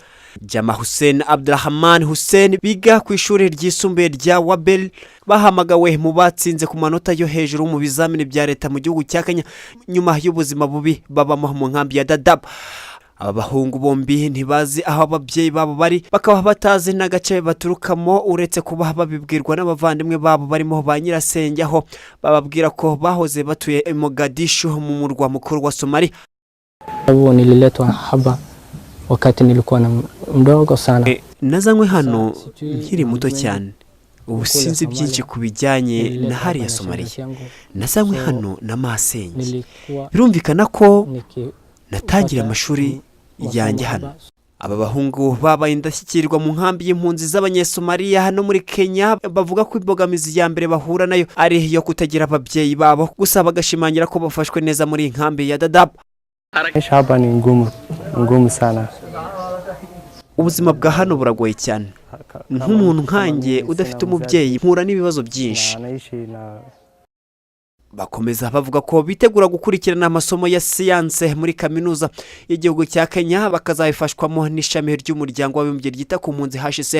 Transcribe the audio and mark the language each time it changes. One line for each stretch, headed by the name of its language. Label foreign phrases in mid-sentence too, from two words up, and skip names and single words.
Kinyarwanda: Jama Hussein Abdurrahman Hussein biga ku ishuri ryisumbuye rya Wabel bahamagawe mu batsinze ku manota yo hejuru mu bizamini bya leta mu gihugu cya Kenya nyuma y'ubuzima bubi babamo mu nkambi ya Dadaab. Aba bahungu bombi ntibazi aho ababyeyi babo bari, bakaba batazi n'agace baturukamo uretse kuba babibwirwa n'abavandimwe babo barimo ba nyirasenge aho bababwira ko bahoze batuye i Mogadishu mu murwa mukuru wa Somalia.
Swahili: Nililetwa hapa wakati nilikuwa na mdogo sana.
Kinyarwanda: Nazanywe hano nkiri muto cyane. Ubu sinzi byinshi kubijyanye na
Swahili: hari ya Somalia.
Kinyarwanda: Nazanywe hano na masenyi. Birumvikana ko natangira amashuri yanjye hano. Aba bahungu babaye indashyikirwa mu nkambi y'impunzi z'abanyesomaliya hano muri Kenya bavuga ko imbogamizi ya mbere bahura nayo ari yo kutagira ababyeyi babo, gusa bagashimangira ko bafashwe neza muri inkambi ya Dadaab.
Swahili: Hapa ni ngumu sana.
Kinyarwanda: Ubuzima bwa hano buragoye cyane. Nk'umuntu nkanjye udafite umubyeyi mpura n'ibibazo byinshi. Bakomeza bavuga ko bitegura gukurikirana amasomo ya siyanse muri kaminuza y'igihugu cya Kenya bakazabifashwamo n'ishami ry'umuryango w'abibumbye ryita ku mpunzi HCR.